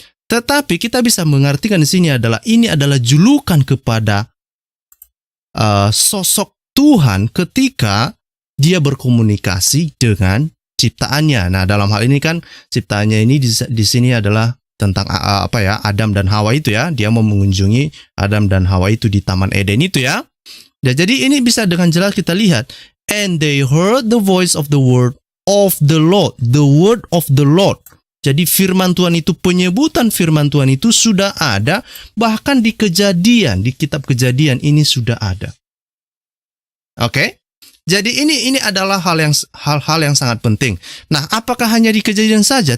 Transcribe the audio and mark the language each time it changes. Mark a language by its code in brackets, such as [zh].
[id] Tetapi kita bisa mengartikan di sini ini adalah julukan kepada sosok Tuhan ketika dia berkomunikasi dengan ciptaannya. Nah, dalam hal ini kan ciptaannya ini di sini adalah tentang Adam dan Hawa itu ya. Dia mau mengunjungi Adam dan Hawa itu di Taman Eden itu ya. Ya, jadi ini bisa dengan jelas kita lihat. [en] And they heard the voice of the word of the Lord. The word of the Lord. [id] Jadi firman Tuhan itu, penyebutan firman Tuhan itu sudah ada. Bahkan di Kejadian, di kitab Kejadian ini sudah ada. Oke? Jadi ini adalah hal-hal yang sangat penting. Nah, apakah hanya di Kejadian saja?